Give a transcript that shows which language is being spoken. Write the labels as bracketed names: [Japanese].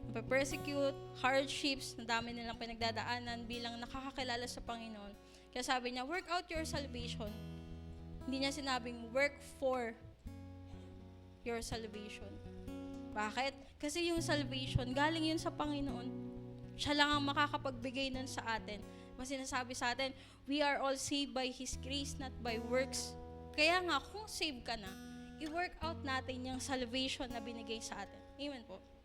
[English] Persecute, hardships, [Filipino] ang dami nilang pinagdadaanan bilang nakakakilala sa Panginoon. Kaya sabi niya, [English] work out your salvation. [Filipino] Hindi niya sinabing [English] work for your salvation. [Filipino] Bakit? Kasi yung salvation, galing yun sa Panginoon. Siya lang ang makakapagbigay nun sa atin. Mas sinasabi sa atin, [English] we are all saved by His grace, not by works. [Filipino] Kaya nga, kung save ka na, i-work out natin yung salvation na binigay sa atin. Amen po.